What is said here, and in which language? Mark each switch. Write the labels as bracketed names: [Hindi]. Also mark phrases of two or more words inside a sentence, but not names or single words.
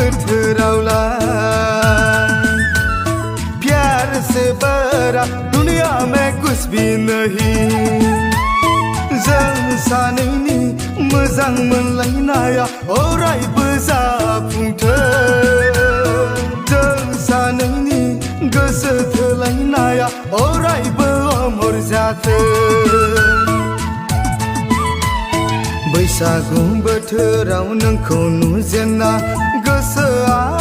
[Hindi] बोथोरावलाय प्यार से बड़ा दुनिया में कुछ भी नहीं [Bodo] जों सानैनि मोजां मोनलायनाया अरायबो जाफुंथों जों सानैनि गोसो थोलायनाया अरायबो अमर जाथों बैसागु बोथोराव नोंखौ नुजेनना गोसोआ